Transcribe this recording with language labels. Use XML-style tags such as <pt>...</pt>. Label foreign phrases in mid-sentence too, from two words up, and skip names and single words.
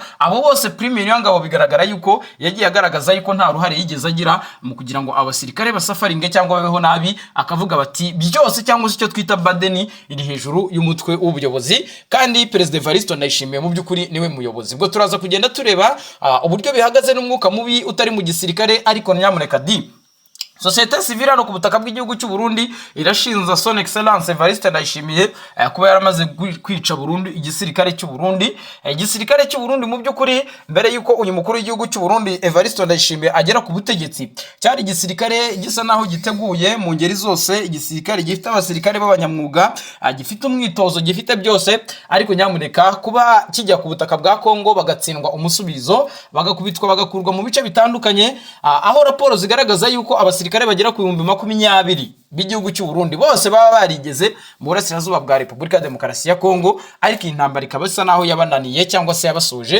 <rw>Abo bose Prime Niyongabo bigaragara yuko yagiye agaragaza yuko nta ruhare yigeze agira mu kugira ngo abasirikare basafaringe cyangwa babeho nabi, akavuga bati byose cyangwa se icyo twita badeni iri hejuru y'umutwe w'ubuyobozi, kandi Perezida Evariste Ndayishimiye mu by'ukuri niwe muyobozi. Ubwo turaza kugenda tureba uburyo bihagaze n'umwuka mubi utari mu gisirikare, ariko nyamuneka</rw> <fr>Societe civile</fr> <rw>no ku butaka bw'igihugu cy'u Burundi irashinza</rw> <fr>Son Excellence</fr> <rw>Evariste Ndayishimiye kuba yaramaze kwica Burundi igisirikare cy'u Burundi. Igisirikare cy'u Burundi mu by'ukuri mbere yuko uyu mukuru w'igihugu cy'u Burundi Evariste Ndayishimiye agera ku butegetsi, cyari igisirikare gisa naho giteguye mu ngeri zose, igisirikare gifite abasirikare b'abanyamwuga, gifite umwitozo, gifite byose. Ariko nyamuneka kuba kijya ku butaka bwa Kongo bagatsindwa umusubizo, bagakubitwa, bagakurwa mu bice bitandukanye, aho raporo zigaragaza yuko abasirikare bagera ku 20,000 b'igihugu cy'u Burundi bose baba barigeze mu burasirazuba bwa Repubulika ya Demokarasi ya Kongo, ariko intambara ikaba isa naho yabananiye cyangwa se yabasoje.</rw>